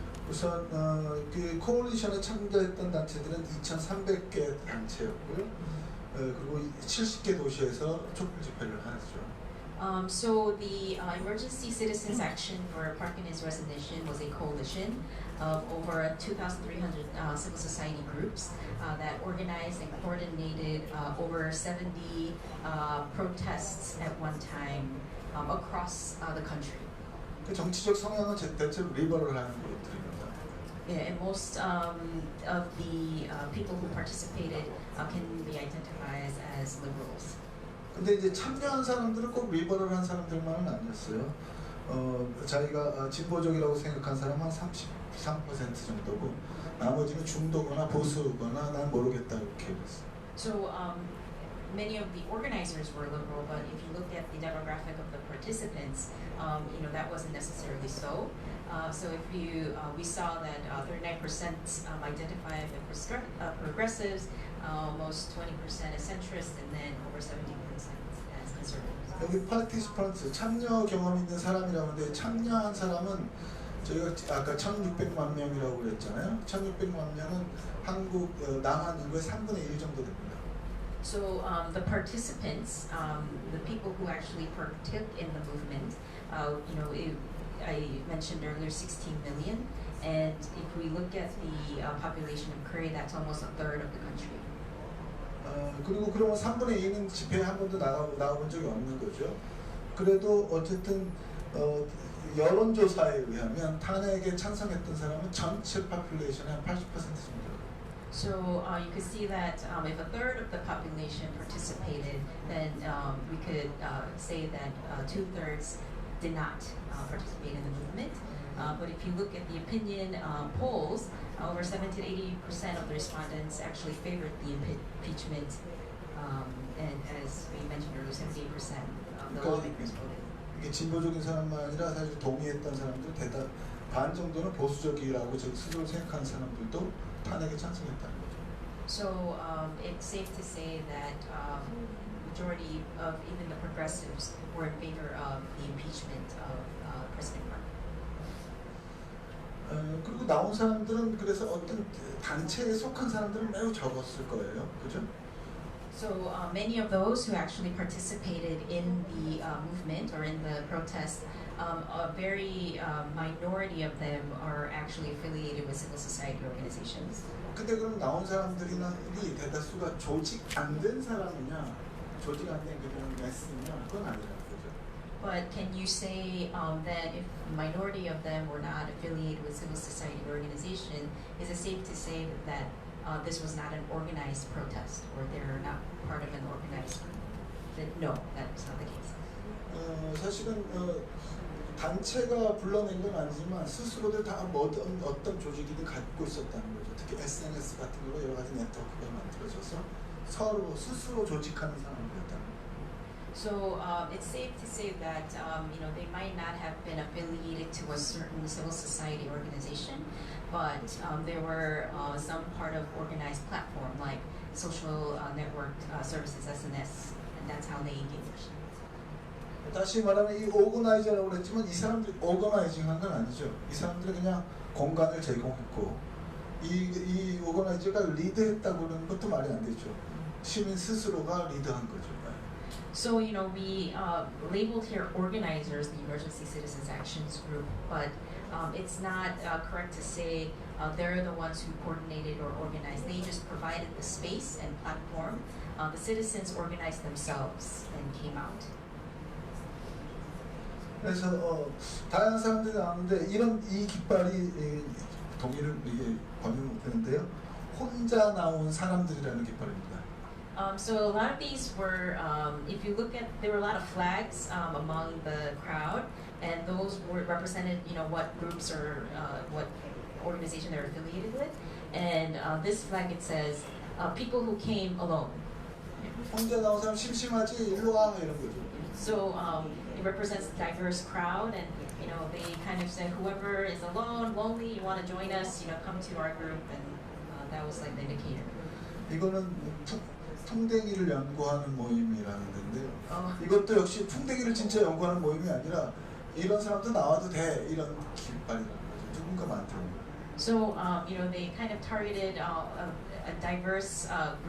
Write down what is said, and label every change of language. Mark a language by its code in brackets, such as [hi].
[ko] 우선 그 코올리션에 참가했던 단체들은 2,300개 단체였고요. 그리고 70개 도시에서 촛불 집회를 하죠. [en] So the Emergency Citizens Action for Parkin's Resignation was a coalition of over 2,300 civil society groups that organized and coordinated over 70 protests at one time across the country. [ko] 그 정치적 성향은 대체로 리버럴한 그룹들입니다. [en] Yeah, and most of the people who participated can be identified as liberals. [ko] 근데 이제 참여한 사람들은 꼭 리버럴한 사람들만은 아니었어요. 자기가 진보적이라고 생각한 사람은 한 33% 정도고 나머지는 중도거나 보수거나 난 모르겠다 이렇게 했어요. [en] So many of the organizers were liberal, but if you look at the demographic of the participants, that wasn't necessarily so. So if we saw that 39% identified as progressives, almost 20% as centrist, and then over 70% as conservatives. [ko] 여기 participants 참여 경험 있는 사람이라고 하는데 참여한 사람은 저희가 아까 1,600만 명이라고 그랬잖아요. 1,600만 명은 한국 남한 인구의 3분의 1 정도 됩니다. [en] So the participants, the people who actually partook in the movement, I mentioned earlier 16 million, and if we look at the population of Korea, that's almost a third of the country. [ko] 그리고 그러면 3분의 2는 집회에 한 번도 나가본 적이 없는 거죠. 그래도 어쨌든 여론조사에 의하면 탄핵에 찬성했던 사람은 전체 파퓰레이션의 한 80% 정도. [en] So you could see that if a third of the population participated, then we could say that 2/3 did not participate in the movement. But if you look at the opinion polls, over 70 to 80% of the respondents actually favored the impeachment, and as we mentioned earlier, 78% of the lawmakers voted. [ko] 이게 진보적인 사람만 아니라 사실 동의했던 사람들 대답 반 정도는 보수적이라고 스스로 생각하는 사람들도 탄핵에 찬성했다는 거죠. [en] So it's safe to say that majority of even the progressives were in favor of the impeachment of President Park. [ko] 그리고 나온 사람들은 그래서 어떤 단체에 속한 사람들은 매우 적었을 거예요, 그죠? [en] So many of those who actually participated in the movement or in the protest, a very minority of them are actually affiliated with civil society organizations. [ko] 근데 그럼 나온 사람들이 대다수가 조직 안 된 사람이냐, 조직 안 된 그런 매스냐, 그건 아니라는 거죠. [en] But can you say that if the minority of them were not affiliated with civil society organization, is it safe to say that this was not an organized protest, or they're not part of an organized group? No, that's not the case. [ko] 사실은 단체가 불러낸 건 아니지만 스스로들 다 어떤 조직이든 갖고 있었다는 거죠. 특히 SNS 같은 걸로 여러 가지 네트워크가 만들어져서 서로 스스로 조직하는 사람들이었다는 거죠. [en] So it's safe to say that they might not have been affiliated to a certain civil society organization, but they were some part of organized platform like social network services, SNS, and that's how they engaged. [ko] 다시 말하면 이 오거나이저라고 그랬지만 이 사람들이 오거나이징한 건 아니죠. 이 사람들이 그냥 공간을 제공했고 이 오거나이저가 리드했다고 그러는 것도 말이 안 되죠. 시민 스스로가 리드한 거죠. [en] So we labeled here organizers, the Emergency Citizens Actions Group, but it's not correct to say they're the ones who coordinated or organized. They just provided the space and platform. The citizens organized themselves and came out. [ko] 그래서 다양한 사람들이 나오는데 이 깃발이 동의를 번역 못했는데요. 혼자 나온 사람들이라는 깃발입니다. [en] So a lot of these were, if you look at, there were a lot of flags among the crowd, and those were represented, what groups or what organization they're affiliated with. And this flag, it says, people who came alone. [ko] 혼자 나온 사람 심심하지? 일로 와 이런 거죠. [en] So it represents a diverse crowd, and they kind of said, whoever is alone, lonely, you want to join us, come to our group, and that was like the indicator. [ko] 이거는 풍뎅이를 연구하는 모임이라는 건데요. 이것도 역시 풍뎅이를 진짜 연구하는 모임이 아니라 이런 사람도 나와도 돼 이런 깃발이라는 거죠. 누군가 만드는 거예요. [en] So they kind of targeted a diverse group, and that second flag it says